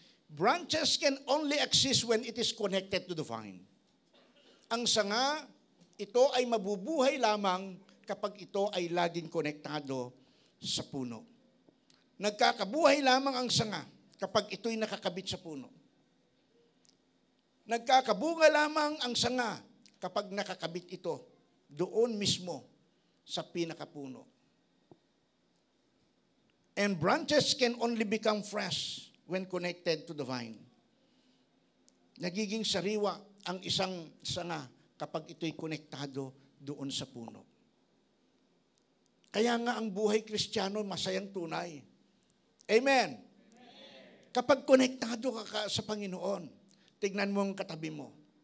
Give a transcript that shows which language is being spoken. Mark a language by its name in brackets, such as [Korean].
[English] Branches can only exist when it is connected to the vine. [Filipino] Ang sanga, ito ay mabubuhay lamang kapag ito ay laging konektado sa puno. Nagkakabuhay lamang ang sanga kapag ito'y nakakabit sa puno. Nagkakabunga lamang ang sanga kapag nakakabit ito doon mismo sa pinakapuno. [English] And branches can only become fresh when connected to the vine. [Filipino] Nagiging sariwa ang isang sanga kapag ito'y konektado doon sa puno. Kaya nga ang buhay Kristiyano masayang tunay. Amen. Kapag konektado ka sa Panginoon, tignan mo ang katabi mo.